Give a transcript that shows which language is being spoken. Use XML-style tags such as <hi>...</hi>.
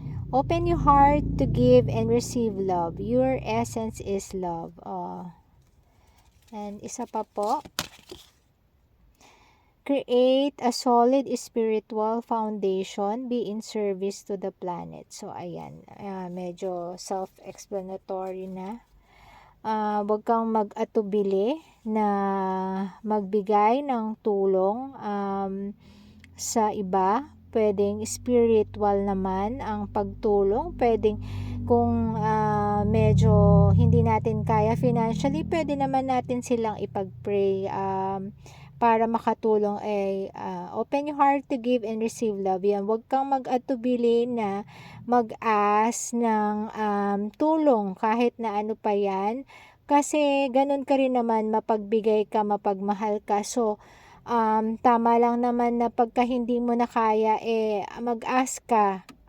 <en>Open your heart to give and receive love. Your essence is love.</en> <tl>And isa pa po.</tl> <en>Create a solid spiritual foundation. Be in service to the planet.</en> <tl>So, ayan. Medyo self-explanatory na. Huwag kang mag-atubili na magbigay ng tulong sa iba. Pwedeng spiritual naman ang pagtulong. Pwedeng kung medyo hindi natin kaya financially, pwede naman natin silang ipag-pray para makatulong.</tl> <en>Open your heart to give and receive love.</en> <tl>Yan, huwag kang mag-atubili na mag-ask ng tulong kahit na ano pa yan. Kasi ganun ka rin naman, mapagbigay ka, mapagmahal ka. So, tama lang naman na pagka hindi mo na kaya, mag-ask ka.</tl>